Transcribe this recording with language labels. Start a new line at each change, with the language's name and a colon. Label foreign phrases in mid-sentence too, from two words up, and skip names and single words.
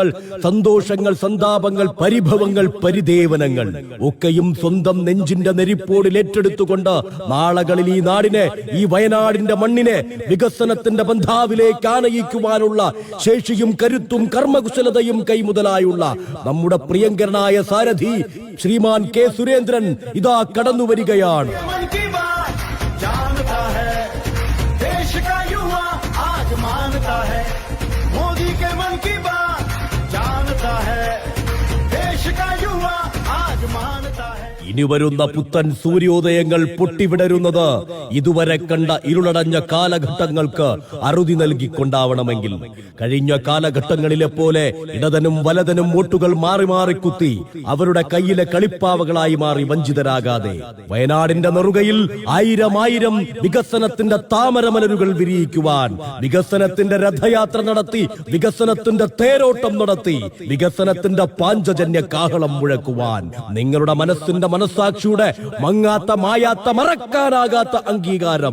Malayalam: സന്തോഷങ്ങൾ, സന്താപങ്ങൾ, പരിഭവങ്ങൾ, പരിദേവനങ്ങൾ ഒക്കെയും സ്വന്തം നെഞ്ചിന്റെ നെരിപ്പോടിൽ ഏറ്റെടുത്തുകൊണ്ട് നാളകളിൽ ഈ നാടിനെ, ഈ വയനാടിന്റെ മണ്ണിനെ വികസനത്തിന്റെ ബന്ധാവിലേക്ക് ആനയിക്കുവാനുള്ള ശേഷിയും കരുത്തും കർമ്മകുശലതയും കൈമുതലായുള്ള നമ്മുടെ പ്രിയങ്കരനായ സാരഥി ശ്രീമാൻ കെ സുരേന്ദ്രൻ ഇതാ കടന്നുവരികയാണ്.
Hindi: मन की बात जानता है, देश का युवा आज मानता है. मोदी के मन की बात जानता है, देश का युवा आज मानता है.
Malayalam: ഇനി വരുന്ന പുത്തൻ സൂര്യോദയങ്ങൾ പൊട്ടിവിടരുന്നത് ഇതുവരെ കണ്ട ഇരുളടഞ്ഞ കാലഘട്ടങ്ങൾക്ക് അറുതി നൽകിക്കൊണ്ടാവണമെങ്കിൽ കഴിഞ്ഞ കാലഘട്ടങ്ങളിലെ പോലെ ഇടതനും വലതനും വോട്ടുകൾ മാറി മാറി കുത്തി അവരുടെ കയ്യിലെ കളിപ്പാവകളായി മാറി വഞ്ചിതരാകാതെ വയനാടിന്റെ നെറുകയിൽ ആയിരം വികസനത്തിന്റെ താമരമലരുകൾ വിരിയിക്കുവാൻ, വികസനത്തിന്റെ രഥയാത്ര നടത്തി, വികസനത്തിന്റെ തേരോട്ടം നടത്തി, വികസനത്തിന്റെ പാഞ്ചജന്യ കാഹളം മുഴക്കുവാൻ നിങ്ങളുടെ മനസ്സിന്റെ ജനതയുടെ മനസ്സാക്ഷിയുടെ മങ്ങാത്ത മായാത്ത മറക്കാനാകാത്ത അംഗീകാരം.